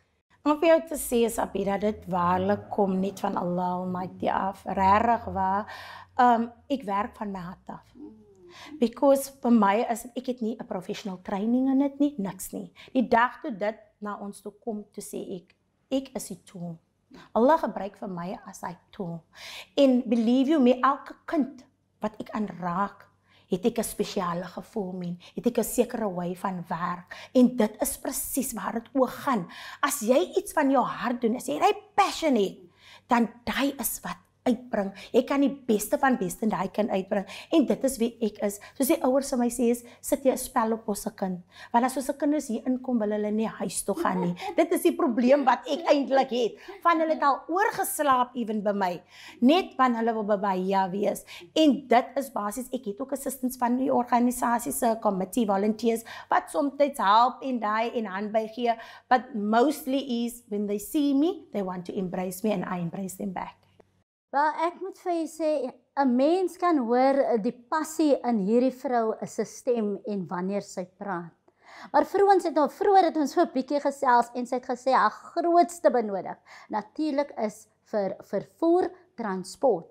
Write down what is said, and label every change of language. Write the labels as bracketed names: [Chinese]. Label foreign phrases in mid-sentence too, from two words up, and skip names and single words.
[Afrikaans] Om vir jou te sê, Sabira, dit waarlik kom niet van Allah Almighty af, regtig waar, ek werk van my hart af. Because vir my is ek het nie 'n professional training in dit nie, niks nie. Die dag toe dit na ons toe kom, toe sê ek is die tool. Allah gebruik vir my as hy tool. En [English] believe you me, [Afrikaans] elke kind wat ek aanraak, het ek 'n spesiale gevoel mee, het ek 'n sekere way van werk. En dit is presies waar dit oor gaan. As jy iets van jou hart doen, as jy passion het, dan daai is wat uitbring. Jy kan die beste van beste en daai kan uitbring. En dit is wie ek is. Soos die ouers vir my sê is, sit jy 'n spel op ons se kind. Want as ons se kinders hier inkom, wil hulle nie huis toe gaan nie. Dit is die probleem wat ek eintlik het. Van hulle het al oorgeslaap ewen by my. Net van hulle wil by my wees. En dit is basies, ek het ook assistants van die organisasie se committee volunteers wat soms help en daai en handby gee, [English] but mostly is when they see me, they want to embrace me and I embrace them back. [Afrikaans] Wel, ek moet vir jy sê, 'n mens kan hoor die passie in hierdie vrou is se stem en wanneer sy praat. Maar vroeër het ons so 'n bietjie gesels en sy het gesê haar grootste benodig natuurlik is vir vervoer, transport.